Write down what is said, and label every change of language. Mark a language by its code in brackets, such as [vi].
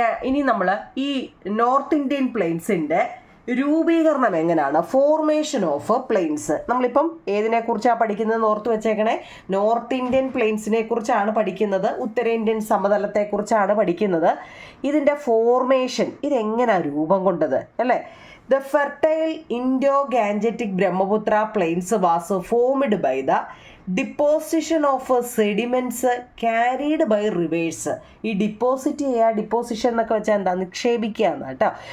[ml] ഇനി നമ്മൾ ഈ നോർത്ത് ഇന്ത്യൻ പ്ലെയിൻസിൻ്റെ രൂപീകരണം എങ്ങനെയാണ്, [en] Formation of plains. [ml] നമ്മളിപ്പം ഏതിനെക്കുറിച്ചാണ് പഠിക്കുന്നത് ഓർത്ത് വെച്ചേക്കണേ, നോർത്ത് ഇന്ത്യൻ പ്ലെയിൻസിനെ കുറിച്ചാണ് പഠിക്കുന്നത്, ഉത്തരേന്ത്യൻ സമതലത്തെക്കുറിച്ചാണ് പഠിക്കുന്നത്. ഇതിൻ്റെ ഫോർമേഷൻ, ഇതെങ്ങനെയാണ് രൂപം കൊണ്ടത് അല്ലേ. [en] The fertile Indo-Gangetic Brahmaputra plains was formed by the deposition of sediments carried by rivers. [ml] ഈ ഡിപ്പോസിറ്റ് ചെയ്യുക, ഡിപ്പോസിഷൻ എന്നൊക്കെ വെച്ചാൽ എന്താ, നിക്ഷേപിക്കുക എന്ന് കേട്ടോ.